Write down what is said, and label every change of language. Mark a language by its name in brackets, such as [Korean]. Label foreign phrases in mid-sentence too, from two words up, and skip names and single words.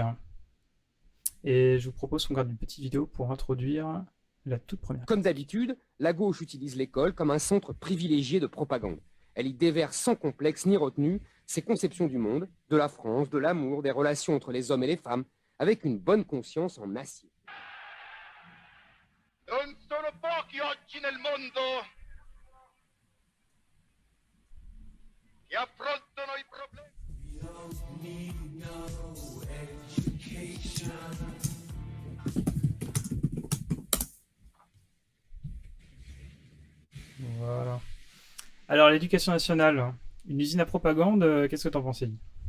[French] Et je vous propose qu'on regarde une petite vidéo pour introduire la toute première. Comme d'habitude, la gauche utilise l'école comme un centre privilégié de propagande. Elle y déverse sans complexe ni retenue ses conceptions du monde, de la France, de l'amour, des relations entre les hommes et les femmes, avec une bonne conscience en acier. [Italian] Non sono pochi oggi nel mondo che affrontano i problemi. [French] Voilà. Alors, l'éducation nationale, une usine à propagande, qu'est-ce que t'en penses, Elie ?